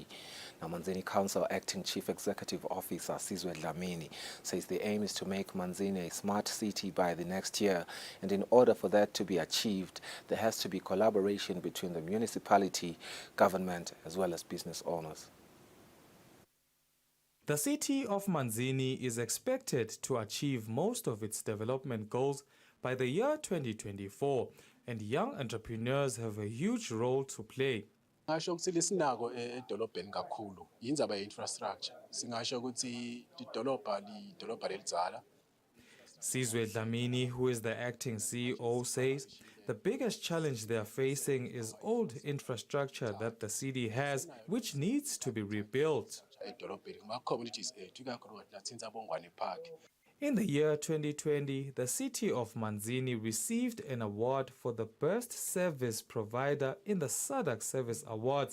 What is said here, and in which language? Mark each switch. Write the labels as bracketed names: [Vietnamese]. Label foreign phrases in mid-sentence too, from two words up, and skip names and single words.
[English] Now, Manzini Council Acting Chief Executive Officer Sizwe Dlamini says the aim is to make Manzini a smart city by the next year, and in order for that to be achieved, there has to be collaboration between the municipality, government, as well as business owners. The city of Manzini is expected to achieve most of its development goals by the year 2024, and young entrepreneurs have a huge role to play. [Swati] Ngasho ukuthi lesinako edolobheni kakhulu yindzaba ye-infrastructure. Singasho ukuthi lidolobha lelidzala. [English] Sizwe Dlamini, who is the acting CEO, says the biggest challenge they are facing is old infrastructure that the city has, which needs to be rebuilt. In the year 2020, the city of Manzini received an award for the best service provider in the SADC Service Awards.